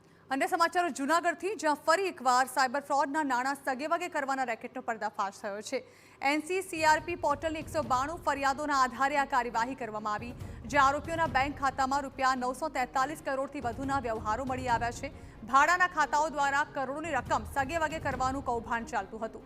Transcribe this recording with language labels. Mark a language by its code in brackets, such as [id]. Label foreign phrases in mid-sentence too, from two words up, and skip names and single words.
[gu] અન્ય સમાચારો જૂનાગઢથી જ્યાં ફરી એકવાર [en] cyber fraudના [gu] नाણાં સગેવગે કરવાના રેકેટનો પર્દાફાશ થયો છે। એનસીસીઆરપી પોર્ટલની 192 ફરિયાદોના આધારે આ કાર્યવાહી કરવામાં આવી, જે આરોપીઓના બેંક ખાતામાં રૂપિયા 943 કરોડથી વધુના વ્યવહારો મળી આવ્યા છે। ભાડાના ખાતાઓ દ્વારા કરોડોની રકમ સગેવગે કરવાનું કૌભાંડ ચાલતું હતું।